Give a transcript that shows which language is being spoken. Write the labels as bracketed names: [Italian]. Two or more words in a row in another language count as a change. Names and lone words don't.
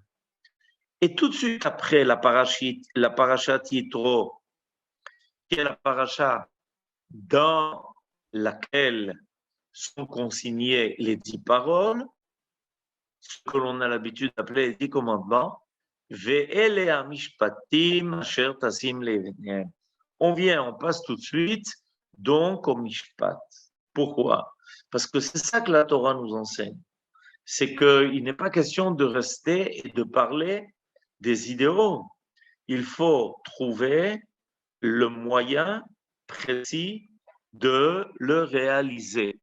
[French] Et tout de suite après la paracha Yitro, qui est la paracha dans laquelle sont consignées les 10 paroles, ce que l'on a l'habitude d'appeler les 10 commandements, [Hebrew] ואלה משפטים אשר תשים לפניהם. [French] On passe tout de suite donc au mishpat. Pourquoi? Parce que c'est ça que la Torah nous enseigne. C'est qu'il n'est pas question de rester et de parler des idéaux. Il faut trouver le moyen précis de le réaliser.